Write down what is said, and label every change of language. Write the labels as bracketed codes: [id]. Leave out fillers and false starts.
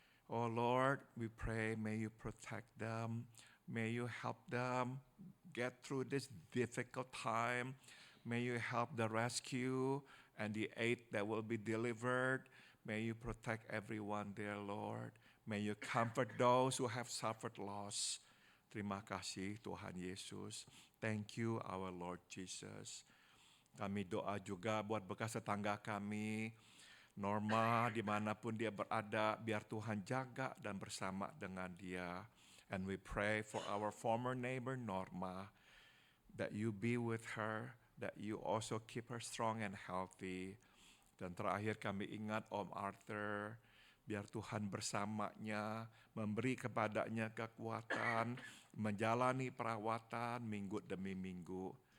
[en] Oh Lord, we pray, may you protect them. May you help them get through this difficult time. May you help the rescue and the aid that will be delivered. May you protect everyone there, Lord. May you comfort those who have suffered loss. [id] Terima kasih Tuhan Yesus. [en] Thank you our Lord Jesus. [id] Kami doa juga buat bekas tetangga kami, Norma, dimanapun dia berada, biar Tuhan jaga dan bersama dengan dia. [en] And we pray for our former neighbor Norma, that you be with her, that you also keep her strong and healthy. [id] Dan terakhir kami ingat Om Arthur, biar Tuhan bersamanya, memberi kepadanya kekuatan, menjalani perawatan minggu demi minggu.